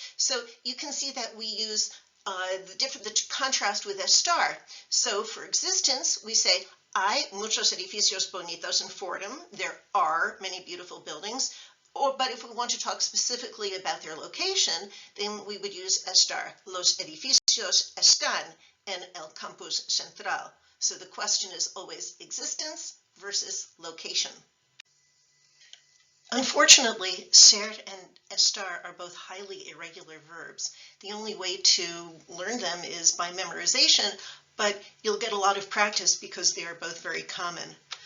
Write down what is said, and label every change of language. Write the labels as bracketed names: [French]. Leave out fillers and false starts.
[English] So you can see that we use the contrast with estar. So for existence, we say, [Spanish] hay muchos edificios bonitos en Fordham, [English] there are many beautiful buildings. But if we want to talk specifically about their location, then we would use estar. [Spanish] Los edificios están en el campus central. [English] So the question is always existence versus location. Unfortunately, ser and estar are both highly irregular verbs. The only way to learn them is by memorization, but you'll get a lot of practice because they are both very common.